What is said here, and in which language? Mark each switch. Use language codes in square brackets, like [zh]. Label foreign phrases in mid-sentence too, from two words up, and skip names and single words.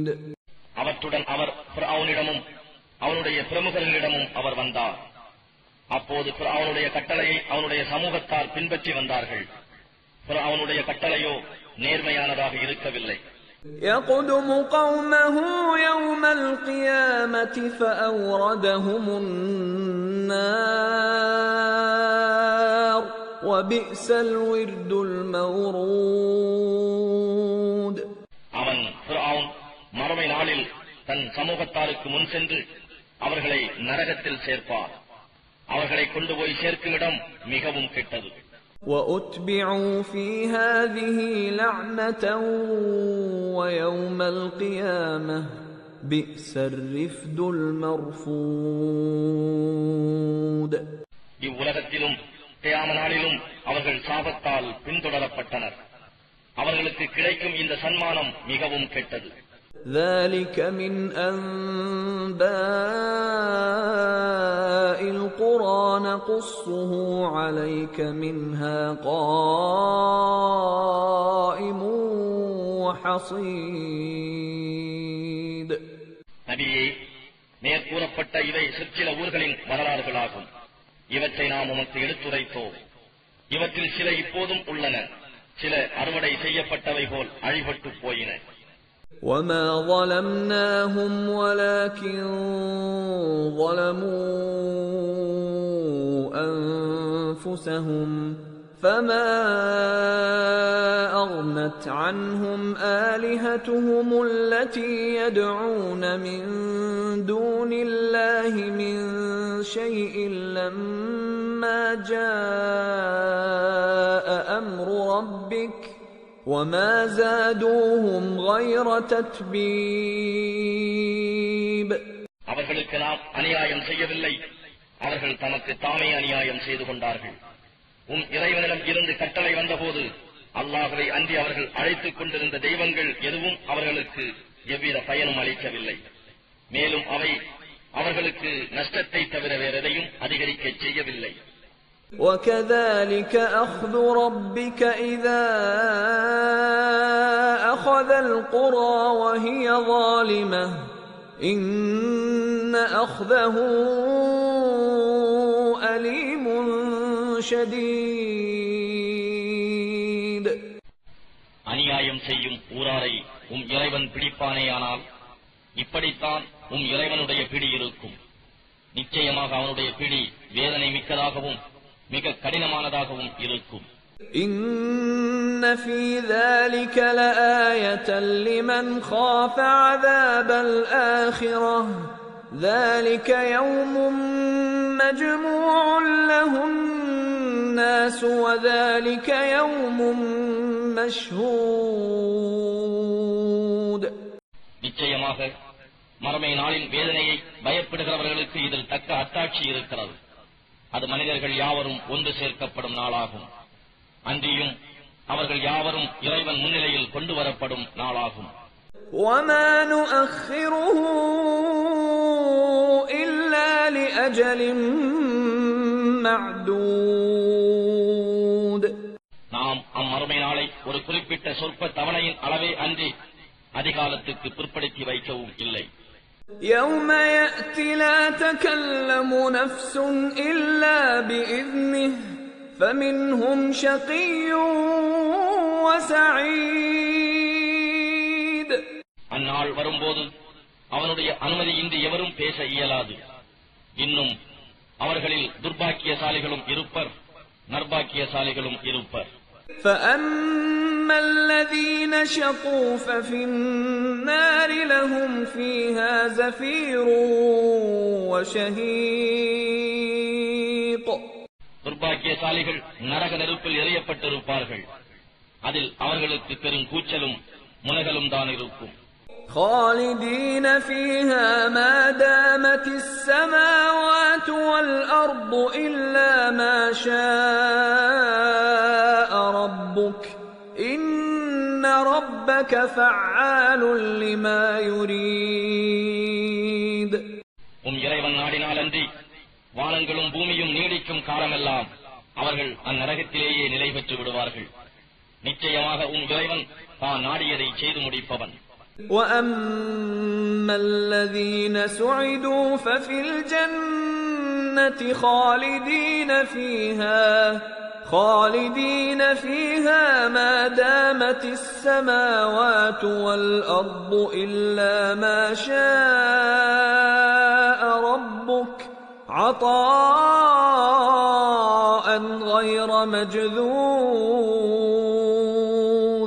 [ta] அவற்றுடன் அவர் ஃபிர்அவுனிடமும் அவனுடைய பிரமுகர்களிடமும் அவர் வந்தார். அப்போது ஃபிர்அவுனுடைய கட்டளையை அவனுடைய சமூகத்தார் பின்பற்றி வந்தார்கள். ஃபிர்அவுனுடைய கட்டளையோ நேர்மையானதாக இருக்கவில்லை. [ar] يَقْدُمُ قَوْمَهُ يَوْمَ الْقِيَامَةِ فَأَوْرَدَهُمُ النَّارَ وَبِئْسَ الْوِرْدُ الْمَوْرُودُ. [ta] அவன் ஃபிர்அவுன் மறுமை நாளில் தன் சமூகத்தாருக்கு முன் சென்று அவர்களை நரகத்தில் சேர்ப்பார். அவர்களை கொண்டு போய் சேர்க்கும் இடம் மிகவும் கெட்டது. [ar] وَأُتْبِعُوا فِي هَذِهِ لَعْنَةً وَيَوْمَ الْقِيَامَةِ بِئْسَ الرِّفْدُ الْمَرْفُودُ. [ta] இவ்வுலகத்திலும் கியாம நாளிலும் அவர்கள் சாபத்தால் பின்தொடரப்பட்டனர். அவர்களுக்கு கிடைக்கும் இந்த சன்மானம் மிகவும் கெட்டது. [ar] ذَلِكَ مِنْ أَنْبَاءِ الْقُرَى نَقُصُّهُ عَلَيْكَ مِنْهَا قَائِمٌ وَحَصِيدٌ. [ta] நபியே, மேற்கூறப்பட்ட இவை சிற்சில ஊர்களின் வரலாறுகளாகும். இவற்றை நாம் உமக்கு எடுத்துரைத்தோம். இவற்றில் சில இப்போதும் உள்ளன, சில அறுவடை செய்யப்பட்டவை போல் அழிபட்டு போயின. [ar] وَمَا ظَلَمْنَاهُمْ وَلَكِنْ ظَلَمُوا أَنفُسَهُمْ فَمَا أَغْنَتْ عَنْهُمْ آلِهَتُهُمُ الَّتِي يَدْعُونَ مِن دُونِ اللَّهِ مِن شَيْءٍ لَّمَّا فلما جاء أمر ربك وما زادوهم غير تتبيب. [ta] அவர்களுக்கு நாம் அநியாயம் செய்யவில்லை, அவர்கள் தமக்கு தாமே அநியாயம் செய்து கொண்டார்கள். உன் இறைவனிடம் இருந்து கட்டளை வந்தபோது அல்லாஹ்வை அன்றி அவர்கள் அழைத்துக் கொண்டிருந்த தெய்வங்கள் எதுவும் அவர்களுக்கு எவ்வித பயனும் அளிக்கவில்லை. மேலும் அவை அவர்களுக்கு நஷ்டத்தை தவிர வேறெதையும் அதிகரிக்க செய்யவில்லை. [ar] وَكَذَلِكَ أَخْذُ رَبِّكَ إِذَا أَخَذَ الْقُرَى وَهِيَ ظَالِمَةٌ إِنَّ أَخْذَهُ أَلِيمٌ شَدِيدٌ. [ta] அநியாயம் செய்யும் ஊராரை இறைவன் பிடிப்பானேயானால் இப்படித்தான் இறைவனுடைய பிடி இருக்கும். நிச்சயமாக அவனுடைய பிடி வேதனை மிக்கதாகவும் மிக கடினமானதாகவும் இருக்கும். [ar] إِنَّ فِي ذَلِكَ لَآيَةً لِمَنْ خَافَ عَذَابَ الْآخِرَةِ ذَلِكَ يَوْمٌ مَجْمُوعٌ لَهُ النَّاسُ وَذَلِكَ يَوْمٌ مَشْهُودٌ. [ta] நிச்சயமாக மறுமை நாளின் வேதனையை பயப்படுகிறவர்களுக்கு இதில் தக்க அத்தாட்சி இருக்கிறது. அது மனிதர்கள் யாவரும் ஒன்று சேர்க்கப்படும் நாளாகும். அன்றியும் அவர்கள் யாவரும் இறைவன் முன்னிலையில் கொண்டு வரப்படும் நாளாகும். [ar] وَمَا نُؤَخِّرُهُ إِلَّا لِأَجَلٍ مَّعْدُودٍ. [ta] நாம் அம்மறுமை நாளை ஒரு குறிப்பிட்ட சொற்ப தவணையின் அளவே அன்றி அதிகாலத்துக்கு பிற்படுத்தி வைக்கவும் இல்லை. [ar] يَوْمَ يَأْتِي لَا تَكَلَّمُ نَفْسٌ إِلَّا بِإِذْنِهِ فَمِنْهُمْ شَقِيٌّ وَسَعِيدٌ. [ta] அந்நாள் வரும்போது அவனுடைய அனுமதியின்றி எவரும் பேச இயலாது. இன்னும் அவர்களில் துர்பாக்கியசாலிகளும் இருப்பர், நற்பாக்கியசாலிகளும் இருப்பர். [ar] فَأَمَّا الَّذِينَ شَقُوا فَفِي النَّارِ لَهُمْ فِيهَا زَفِيرٌ وَشَهِيقٌ. [ta] துர்பாக்கியசாலிகள் நரக நெருப்பில் எறியப்பட்டிருப்பார்கள். அதில் அவர்களுக்கு பெரும் கூச்சலும் முனகலும் தான் இருக்கும். [ar] خَالِدِينَ فِيهَا مَا دَامَتِ السَّمَاوَاتُ وَالْأَرْضُ إِلَّا مَا شَاءَ رَبُّكَ إِنَّ رَبَّكَ فَعَّالٌ لِمَا يُرِيدُ. [ta] இறைவன் நாடினாலன்றி வானங்களும் பூமியும் நீடிக்கும் காலமெல்லாம் அவர்கள் அந்நரகத்திலேயே நிலை பெற்று விடுவார்கள். நிச்சயமாக இறைவன் தான் நாடியதை செய்து முடிப்பவன். [ar] وَأَمَّا الَّذِينَ سُعِدُوا فَفِي الْجَنَّةِ خَالِدِينَ فِيهَا مَا دَامَتِ السَّمَاوَاتُ وَالْأَرْضُ إِلَّا مَا شَاءَ رَبُّكَ عَطَاءً غَيْرَ مَجْذُوذٍ.